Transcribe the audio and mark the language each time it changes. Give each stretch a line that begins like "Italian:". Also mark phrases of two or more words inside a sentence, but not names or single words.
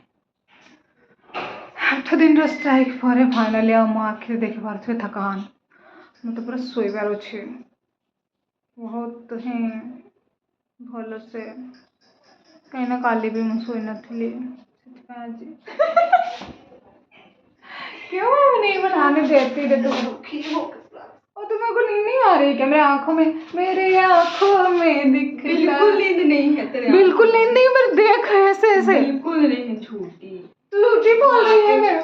Odia: 8 ଦିନର ଷ୍ଟ୍ରାଇକ୍ ପରେ ଫାଇନାଲି ଆଉ ମୋ ଆଖିରେ ଦେଖିପାରୁଥିବେ ଥକାନ। ମୋତେ ପୁରା ଶୋଇବାର ଅଛି ବହୁତ ହିଁ ଭଲସେ, କାହିଁକିନା କାଲି ବି ମୁଁ ଶୋଇନଥିଲି, ସେଥିପାଇଁ ଆଜି
Hindi: क्यों नहीं बनाने देती रे, तुम दुखी हो और तुम्हें को नींद नहीं आ रही क्या? मेरे आंखों में, मेरे आंखों में दिख बिल्कुल नींद नहीं है तेरे बिल्कुल नींद नहीं, पर देख ऐसे ऐसे बिल्कुल नहीं है, झूठी झूठी बोल रही है मैं।